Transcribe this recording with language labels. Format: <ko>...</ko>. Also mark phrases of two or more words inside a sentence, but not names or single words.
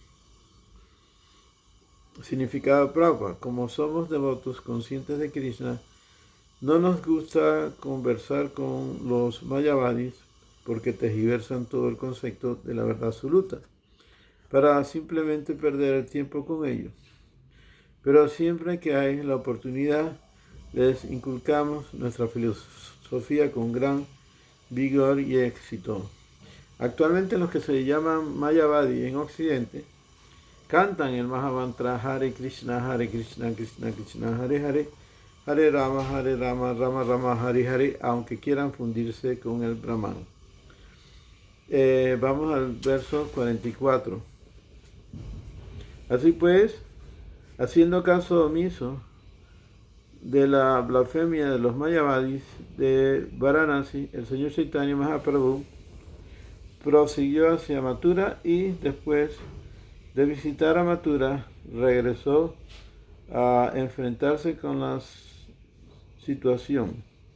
<es>Significado Prabhupada: como somos devotos conscientes de Krishna, no nos gusta conversar con los mayavadis porque tergiversan todo el concepto de la verdad absoluta, para simplemente perder el tiempo con ellos. Pero siempre que hay la oportunidad, les inculcamos nuestra filosofía con gran vigor y éxito. Actualmente los que se llaman Mayavadi en Occidente cantan el Mahamantra</es> <sa>Hare Krishna, Krishna Krishna, Hare Hare, Hare Rama, Rama Rama, Hare Hare,</sa> <es>aunque quieran fundirse con el Brahman. Vamos al verso 44. Así pues, haciendo caso omiso de la blasfemia de los mayavadis de Varanasi, el señor Chaitanya Mahaprabhu prosiguió hacia Mathura y después de visitar a Mathura regresó a enfrentarse con la situación.</es>